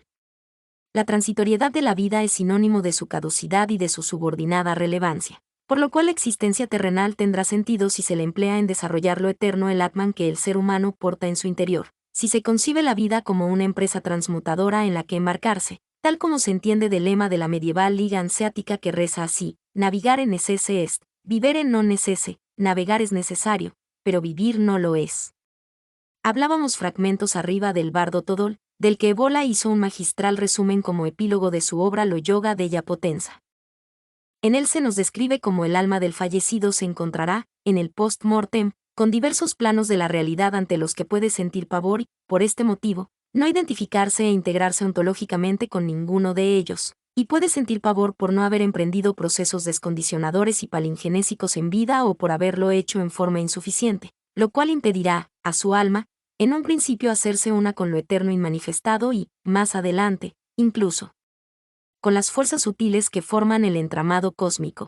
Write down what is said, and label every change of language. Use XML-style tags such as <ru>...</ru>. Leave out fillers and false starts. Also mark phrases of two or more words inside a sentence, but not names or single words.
<es>La transitoriedad de la vida es sinónimo de su caducidad y de su subordinada relevancia, por lo cual la existencia terrenal tendrá sentido si se le emplea en desarrollar lo eterno, el Atman que el ser humano porta en su interior, si se concibe la vida como una empresa transmutadora en la que embarcarse, tal como se entiende del lema de la medieval Liga Hanseática que reza así:</es> <la>navigare necesse est, vivere non necesse,</la> <es>navegar es necesario, pero vivir no lo es. Hablábamos fragmentos arriba del Bardo Todol, del que Evola hizo un magistral resumen como epílogo de su obra Lo Yoga della Potenza. En él se nos describe cómo el alma del fallecido se encontrará, en el post-mortem, con diversos planos de la realidad ante los que puede sentir pavor y, por este motivo, no identificarse e integrarse ontológicamente con ninguno de ellos, y puede sentir pavor por no haber emprendido procesos descondicionadores y palingenésicos en vida o por haberlo hecho en forma insuficiente, lo cual impedirá, a su alma, en un principio hacerse una con lo eterno inmanifestado y, más adelante, incluso, con las fuerzas sutiles que forman el entramado cósmico.</es>